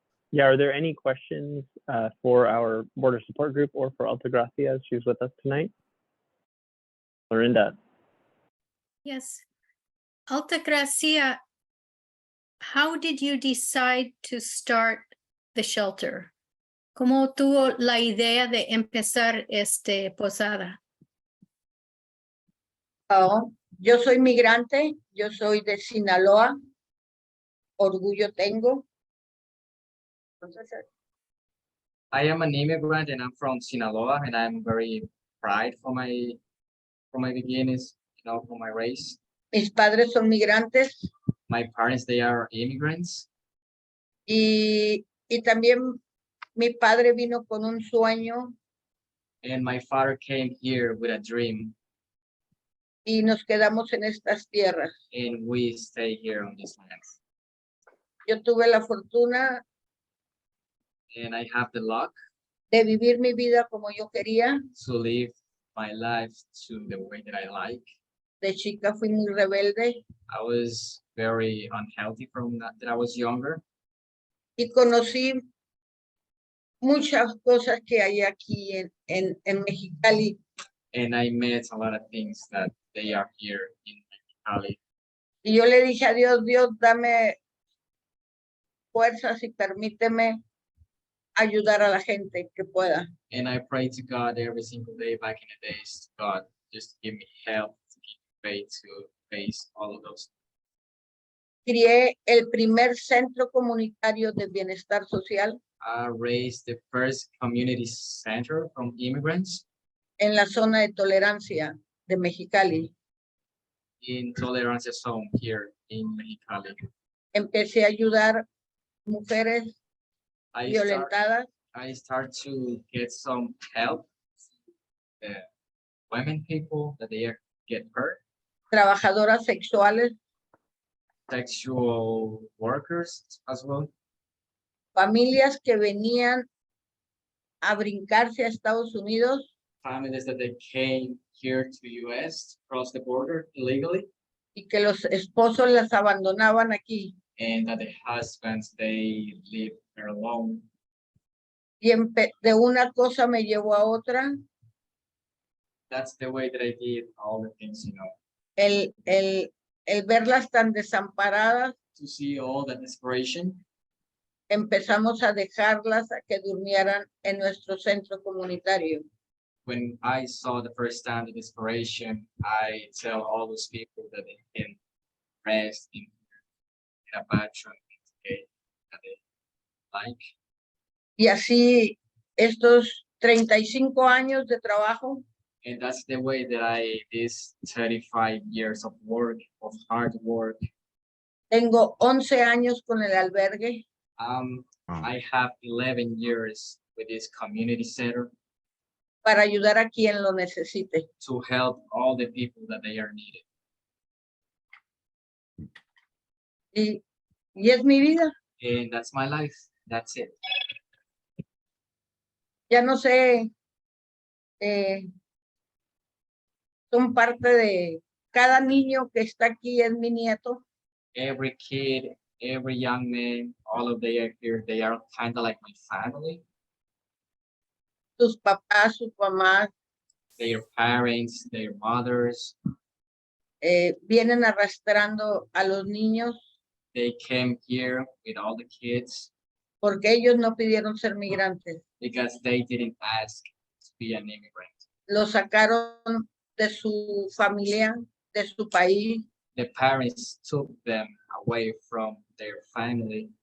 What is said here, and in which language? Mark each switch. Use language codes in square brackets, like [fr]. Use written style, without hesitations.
[en] Yeah, are there any questions for our border support group or for Altagracia as she's with us tonight? Lorinda. Yes. Altagracia, how did you decide to start the shelter? [es] ¿Cómo tuvo la idea de empezar posada? Oh, yo soy migrante, yo soy de Sinaloa, orgullo tengo. Entonces, [en] I am an immigrant and I'm from Sinaloa, and I'm very proud for my beginnings, for my race. [es] mis padres son migrantes [en] My parents, they are immigrants, [es] y también mi padre vino con un sueño [en] and my father came here with a dream, [es] y nos quedamos en estas tierras. [en] and we stay here on this land. [es] Yo tuve la fortuna [en] And I have the luck [es] de vivir mi vida como yo quería. [en] to live my life to the way that I like. [es] De chica fui muy rebelde [en] I was very unhealthy from that I was younger, [es] y conocí muchas cosas que hay aquí en Mexicali. [en] and I met a lot of things that they are here in Mexicali. [es] Y yo le dije a Dios, Dios, dame fuerzas y permíteme ayudar a la gente que pueda. [en] And I pray to God every single day back in the days, God, just give me help, to give me faith to face all of those. [es] Crié el primer centro comunitario de bienestar social [en] I raised the first community center from immigrants [es] en la zona de tolerancia de Mexicali. [en] in Tolerance Zone here in Mexicali. [es] Empecé a ayudar mujeres [en] I [es] violentadas, [en] start to get some help. Women people that they get hurt, [es] trabajadoras sexuales, [en] sexual workers as well, [es] familias que venían a brincarse a Estados Unidos [en] families that they came here to US, cross the border illegally, [es] y que los esposos las abandonaban aquí. [en] and that the husbands, they live there alone. [es] Y de una cosa me llevó a otra. [en] That's the way that I did all the things, [es] El verlas tan desamparadas, [en] to see all that desperation. [es] empezamos a dejarlas a que durmieran en nuestro centro comunitario. [en] When I saw the first time the desperation, I tell all those people that they can rest in a bathroom that they like. [es] Y así estos 35 años de trabajo [en] And that's the way that this 35 years of work, of hard work. [es] tengo 11 años con el albergue. [en] I have 11 years with this community center [es] para ayudar a quien lo necesite. [en] to help all the people that they are needed. [es] Y es mi vida. [en] And that's my life. That's it. [es] Ya no sé, son parte de cada niño que está aquí es mi nieto. [en] Every kid, every young man, all of they are here. They are kind of like my family. [es] Sus papás, sus mamás, [en] Their parents, their mothers, [es] vienen arrastrando a los niños [en] they came here with all the kids [es] porque ellos no pidieron ser migrantes. [en] because they didn't ask to be an immigrant. [es] Los sacaron de su familia, de su país, [en] The parents took them away from their family,